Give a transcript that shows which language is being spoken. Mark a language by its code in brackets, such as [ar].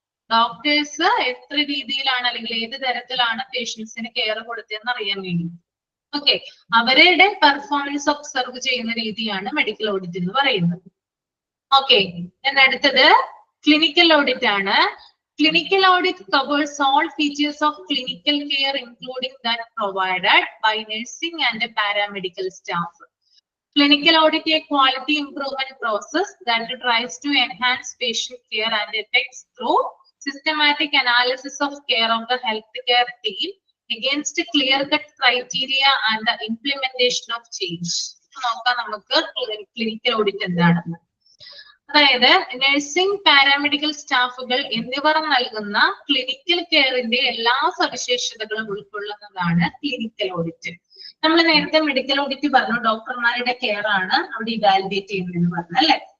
[ml] Doctors എത്ര രീതിയിലാണ് അല്ലെങ്കിൽ ഏത് തരത്തിലാണ് പേഷ്യൻസിന് കെയർ കൊടുത്തതെന്ന് അറിയാൻ വേണ്ടി. ഓക്കെ, അവരുടെ പെർഫോമൻസ് ഒബ്സർവ് ചെയ്യുന്ന രീതിയാണ് മെഡിക്കൽ ഓഡിറ്റ് എന്ന് പറയുന്നത്. ഓക്കെ, അടുത്തത് ക്ലിനിക്കൽ ഓഡിറ്റ് ആണ്. [en] Clinical audit covers all features of clinical care, including that provided by nursing and paramedical staff. Clinical audit is a quality improvement process that tries to enhance patient care and effects through systematic analysis of care of the healthcare team against clear-cut criteria and the implementation of change. [ml] നോക്കാം നമുക്ക് clinical audit എന്താണെന്ന്. അതായത് nursing, paramedical സ്റ്റാഫുകൾ എന്നിവർ നൽകുന്ന clinical കെയറിന്റെ എല്ലാ സവിശേഷതകളും ഉൾക്കൊള്ളുന്നതാണ് ക്ലിനിക്കൽ ഓഡിറ്റ്. നമ്മൾ നേരത്തെ മെഡിക്കൽ ഓഡിറ്റ് പറഞ്ഞു, ഡോക്ടർമാരുടെ കെയർ ആണ് അവിടെ ഇവാലുവേറ്റ് ചെയ്യുന്നതെന്ന് പറഞ്ഞു അല്ലെ.